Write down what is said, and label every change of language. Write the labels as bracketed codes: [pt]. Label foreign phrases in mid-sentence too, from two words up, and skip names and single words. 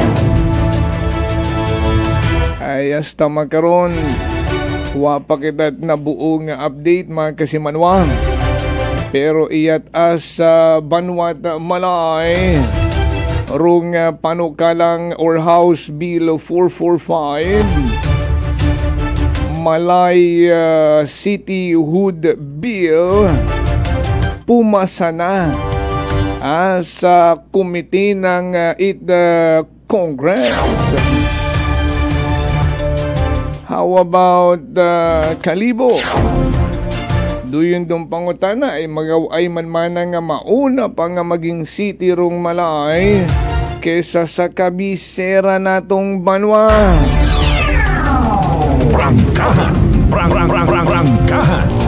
[akl] Ay hasta makaron wa pa kita na buong update mga kasimanwa. [tl] Pero iyat as Banwat Malay rong panukalang or House Bill 445 Malay Cityhood Bill pumasa na sa komite ng Congress. [en] How about Kalibo? [akl] Duyon dong pangutana ay magaway man nga mauna pa nga maging city rong Malay kesa sa kabisera natong Banwa. Prangkahan. Prangkahan.